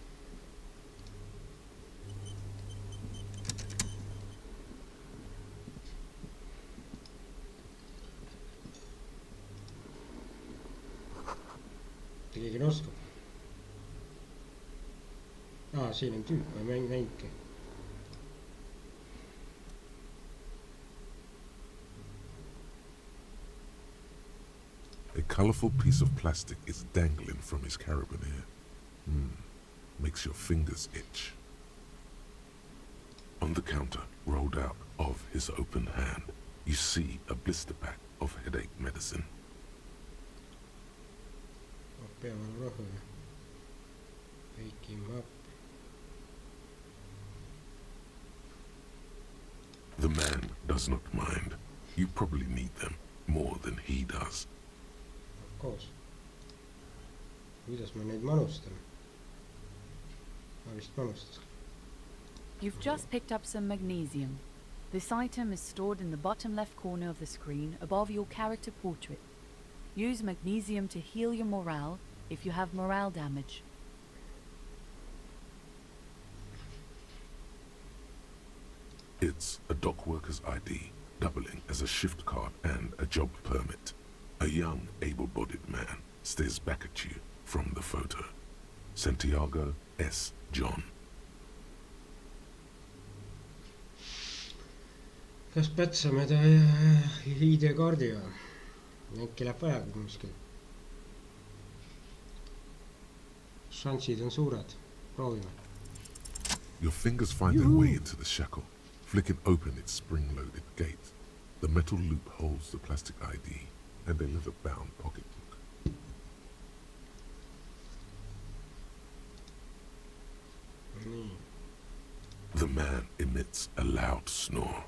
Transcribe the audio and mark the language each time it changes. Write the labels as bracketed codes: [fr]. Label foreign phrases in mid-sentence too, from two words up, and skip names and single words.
[et] Keegi oskab. Siin on tüüp, ma ei näinudki. [en] A colourful piece of plastic is dangling from his carabiner. Makes your fingers itch. On the counter, rolled out of his open hand, you see a blister pack of headache medicine. Wake him up. The man does not mind. You probably need them more than he does. [et] Koos. Kuidas ma neid manustan? Ma vist manustas. [en] You've just picked up some magnesium. This item is stored in the bottom left corner of the screen above your character portrait. Use magnesium to heal your morale if you have morale damage. It's a dock worker's ID, doubling as a shift card and a job permit. A young, able-bodied man stares back at you from the photo. Santiago S. John. [et] Kas pätsame ta ID-kaardi või? Äkki läheb vaja kuskil. Šansid on suured. Proovime. [en] Your fingers find their way into the shackle, flicking open its spring-loaded gate. The metal loop holds the plastic ID and a leather-bound pocketbook. The man emits a loud snore.